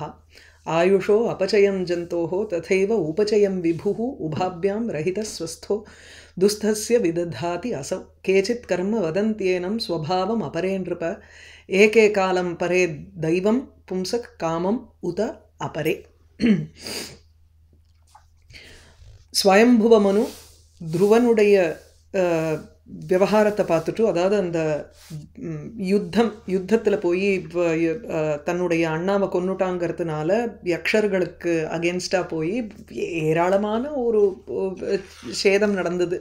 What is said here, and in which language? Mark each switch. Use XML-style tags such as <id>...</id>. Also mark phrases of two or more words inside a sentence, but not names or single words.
<sa>आयुषो अपचयं जन्तोः तथैव उपचयं विभुः उभाभ्यां रहितः स्वस्थो दुस्थस्य विदधाति असौ। केचित् कर्म वदन्त्येनं स्वभावम् अपरे नृप एके कालं परे दैवं पुंसः कामम् उत अपरे।</sa> <ta>ஸ்வயம்புவ மனு துருவனுடைய விவகாரத்தை பார்த்துட்டு, அதாவது அந்த யுத்தத்தில் போய் தன்னுடைய அண்ணாவை கொன்னுட்டாங்கிறதுனால யக்ஷர்களுக்கு அகேன்ஸ்டாக போய் ஏராளமான ஒரு சேதம் நடந்தது.</ta>